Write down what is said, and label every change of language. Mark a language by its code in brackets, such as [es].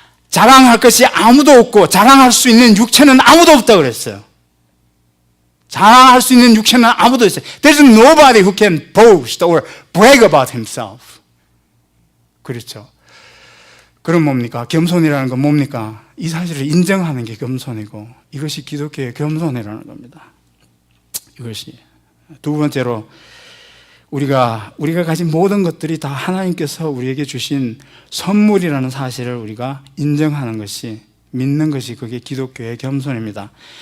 [ko] 자랑할 것이 아무도 없고 자랑할 수 있는 육체는 아무도 없다 그랬어요. 자랑할 수 있는 육체는 아무도 없어요. [en] There's nobody who can boast or brag about himself. [ko] 그렇죠. 그럼 뭡니까? 겸손이라는 건 뭡니까? 이 사실을 인정하는 게 겸손이고 이것이 기독교의 겸손이라는 겁니다. 이것이 두 번째로 우리가 가진 모든 것들이 다 하나님께서 우리에게 주신 선물이라는 사실을 우리가 인정하는 것이, 믿는 것이 그게 기독교의 겸손입니다.